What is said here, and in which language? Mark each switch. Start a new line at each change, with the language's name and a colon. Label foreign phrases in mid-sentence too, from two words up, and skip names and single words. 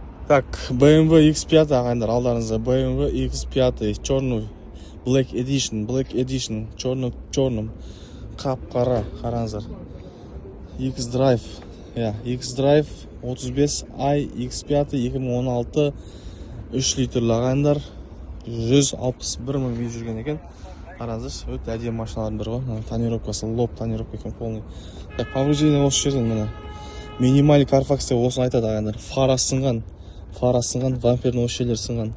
Kazakh: Так, BMW X5 ағайындар, алдарыңызда BMW X5 черный Black Edition черным қап-қара, қараңыздар. X-Drive, X-Drive 35i X5 2016 3 литрлі ағайындар, 161 мың бей жүрген екен. Қараңыздар, өте әдемі машиналардың бірі ғой. Тонировкасы,
Russian: лоб тонировка
Kazakh: екен полный.
Russian: Так, повреждение
Kazakh: осы жерден міне. Минималь Carfax деп осыны айтады ағайындар. Фара сынған, вампердің осы жерлері сынған.